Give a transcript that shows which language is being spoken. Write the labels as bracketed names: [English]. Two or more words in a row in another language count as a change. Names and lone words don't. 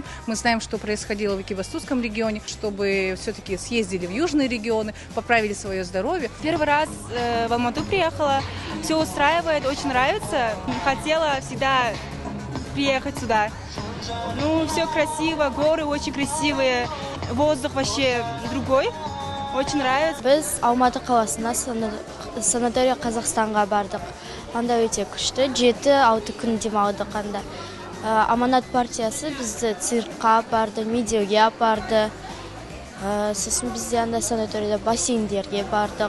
[Russian] Мы знаем, что происходило в Экибастузском регионе, чтобы все-таки съездили в южные регионы, поправили свое здоровье. Первый раз в Алмату приехала, все устраивает, очень нравится. Хотела всегда приехать сюда. Ну, все красиво, горы очень красивые, воздух вообще другой. Очень нравится. [Kazakh] Біз Алматы қаласына санатория Қазақстанға бардық. Анда өте күшті, 7-6 күн демалдық анда. Аманат партиясы бізді циркқа апарды, медеуге апарды. Сосын бізде анда санаторияда бассейндерге бардық.